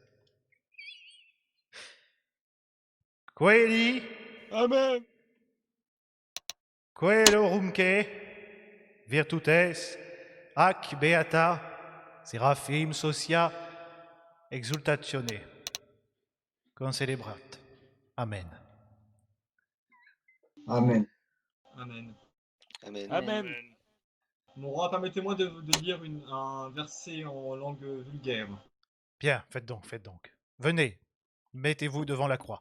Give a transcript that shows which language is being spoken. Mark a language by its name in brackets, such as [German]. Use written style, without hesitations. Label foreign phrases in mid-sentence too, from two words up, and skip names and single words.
[Latin] Coeli, Amen. coelorumque, virtutes, ac beata, seraphim socia, exultatione, concelebrat. Amen. Amen. Amen. Amen. Amen. [French] Mon roi, permettez-moi de lire un verset en langue vulgaire. Bien, faites donc, faites donc. Venez, mettez-vous devant la croix.